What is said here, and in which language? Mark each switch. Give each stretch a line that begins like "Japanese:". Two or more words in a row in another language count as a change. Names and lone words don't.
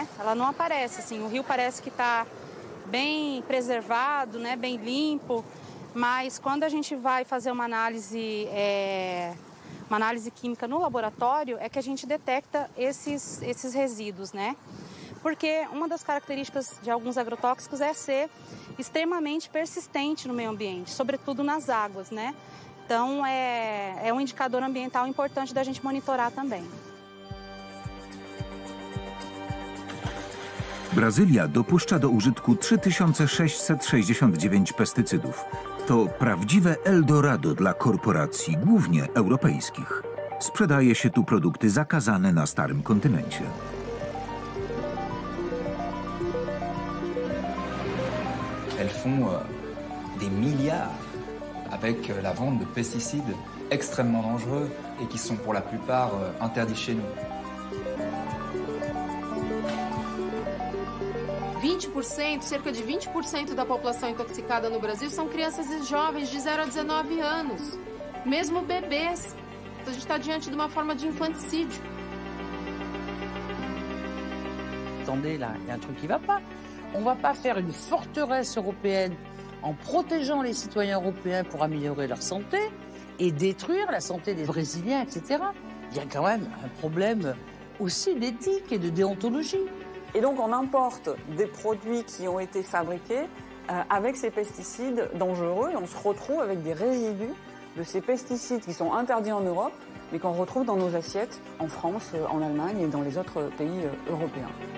Portuguese: Ela não aparece, assim, o rio parece que está bem preservado, né, bem limpo, mas quando a gente vai fazer uma análise química no laboratório, é que a gente detecta esses resíduos, né? Porque uma das características de alguns agrotóxicos é ser extremamente persistente no meio ambiente, sobretudo nas águas, né? Então, é um indicador ambiental importante da gente monitorar também.
Polish: Brazylia dopuszcza do użytku 3669 pestycydów. To prawdziwe Eldorado dla korporacji, głównie europejskich. Sprzedaje się tu produkty zakazane na starym kontynencie.
French: Elles font des milliards avec la vente de pesticides extrêmement dangereux et qui sont pour la plupart interdits chez nous.
Portuguese: 20%, cerca de 20% da população intoxicada no Brasil são crianças e jovens de 0 a 19 anos, mesmo bebês. Então a gente está diante de uma forma de infanticídio.
French: Attendez, là, il y a un truc qui ne va pas. On ne va pas faire une forteresse européenne en protégeant les citoyens européens pour améliorer leur santé et détruire la santé des Brésiliens, etc. Il y a quand même un problème aussi d'éthique et de déontologie. Et donc on importe des produits qui ont été fabriqués avec ces pesticides dangereux et on se retrouve avec des résidus de ces pesticides qui sont interdits en Europe mais qu'on retrouve dans nos assiettes en France, en Allemagne et dans les autres pays européens.